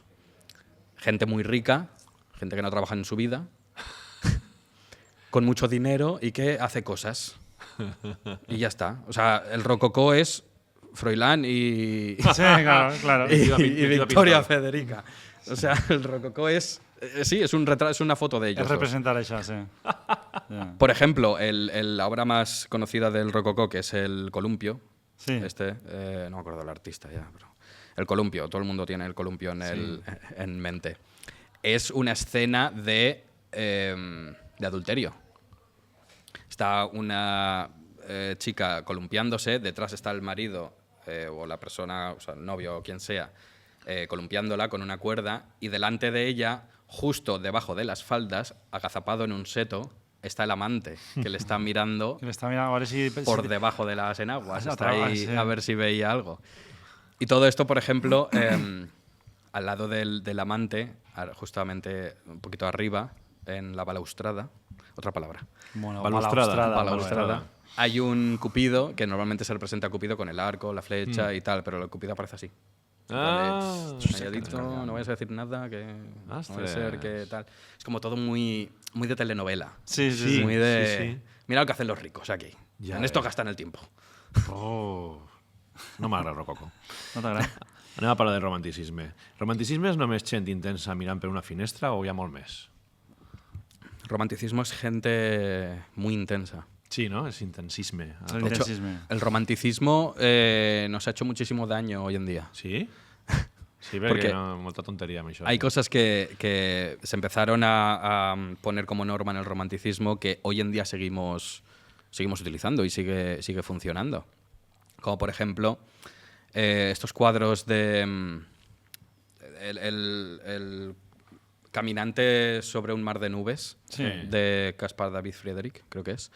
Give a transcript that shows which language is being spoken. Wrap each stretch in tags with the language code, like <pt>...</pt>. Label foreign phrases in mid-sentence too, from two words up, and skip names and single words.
<es>Gente muy rica, gente que no trabaja en su vida, con mucho dinero y que hace cosas. Y ya está. O sea, el rococó es Froilán y, Sí, claro, claro. y Victoria Federica. O sea, el rococó es... sí, es un retrato, es una foto de ellos.</es> <ca>És</ca> <es>dos.</es> <ca>representar això, sí. Ja.</ca> <es>Por ejemplo, la obra más conocida del rococó, que es el Columpio, Sí. no me acuerdo del artista ya, pero el Columpio, todo el mundo tiene el Columpio en mente. Es una escena de adulterio. Está una chica columpiándose, detrás está el marido o la persona, o sea, el novio o quien sea, columpiándola con una cuerda, y delante de ella, justo debajo de las faldas, agazapado en un seto, está el amante, que le está mirando</es> <ca>Que l'està mirant a veure si...</ca> <es>por debajo de las enaguas. Ah, Está ahí sí. a ver si veía algo. Y todo esto, por ejemplo, al lado del amante, justamente un poquito arriba, en la balaustrada, otra palabra, Bueno, balaustrada, hay un Cupido que normalmente se representa a Cupido con el arco, la flecha y tal, pero el Cupido aparece así. Calladito, no vayas a decir nada, que no vaya a ser que tal. Es como todo muy de telenovela. Sí. Muy de... Mira lo que hacen los ricos aquí.</es> <ca>Ja</ca> <es>en esto gastan el tiempo.</es> <ca>Oh, no m'agrada Rococo. No t'agrada? Anem a parlar de romanticisme. Romanticisme és només gent intensa mirant per una finestra o hi ha molt més?</ca> <es>Romanticismo es gente muy intensa. Sí, ¿no? Es intensisme.</es> <ca>El</ca> <es>De hecho,</es> <ca>intensisme.</ca> <es>el romanticismo nos ha hecho muchísimo daño hoy en día.</es> <ca>Sí? Sí,</ca> <es>Porque</es> <ca>perquè molta tonteria amb això.</ca> <es>Hay cosas que se empezaron a poner como norma en el romanticismo que hoy en día seguimos utilizando y sigue funcionando. Como por ejemplo estos cuadros de el caminante sobre un mar de nubes de Caspar David Friedrich, creo que es.</es>